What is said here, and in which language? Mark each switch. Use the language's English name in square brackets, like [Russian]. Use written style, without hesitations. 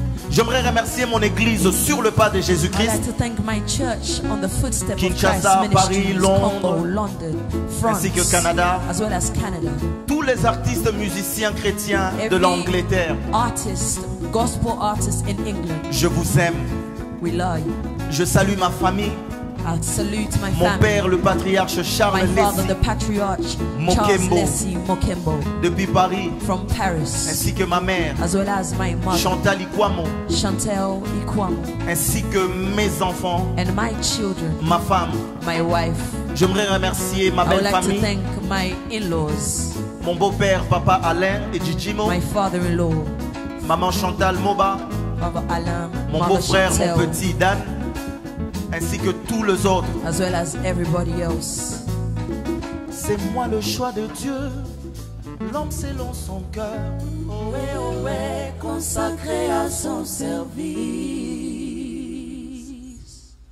[French] J'aimerais remercier mon église sur le pas de [English] I'd [French] Jésus-Christ. [English] like to thank my church on the footsteps of [French] Kinshasa, [English] Christ [French] Paris, [English] Ministries, [French] Londres, [English] Congo, London, France, [French] ainsi que Canada. [English] as well as Canada. [French] Tous les artistes musiciens chrétiens de [English] Every [French] l'Angleterre, [English] artist, gospel artist in England, [French] je vous aime. [English] we love you. [French] Je salue ma famille, [English] I salute my [French] Mon [English] family. [French] père, le patriarche Charles [English] My father, [French] Lessie, [English] the patriarch [French] Mokembo. [English] Charles Leslie Mokembo [French] depuis Paris, [English] from Paris, [French] ainsi que ma mère, [English] as well as my mother, [French] Chantal Ikwamo, [English] Chantel Ikwamo, [French] ainsi que mes enfants, [English] and my children, [French] ma femme. [English] my wife. [French] J'aimerais remercier ma [English] I would [French] belle [English] like to [French] famille, [English] thank my in-laws, [French] mon beau-père, papa Alain et Djidjimo, [English] my father-in-law, [French] maman Chantal Moba, [English] Baba Alain, [French] mon [English] Mother [French] beau-frère, mon [English] Chantel, [French] petit Dan, ainsi que tous les autres. [English] as well as everybody else. [French] C'est moi le choix de Dieu, l'homme selon son cœur. Ouais, consacré à son service.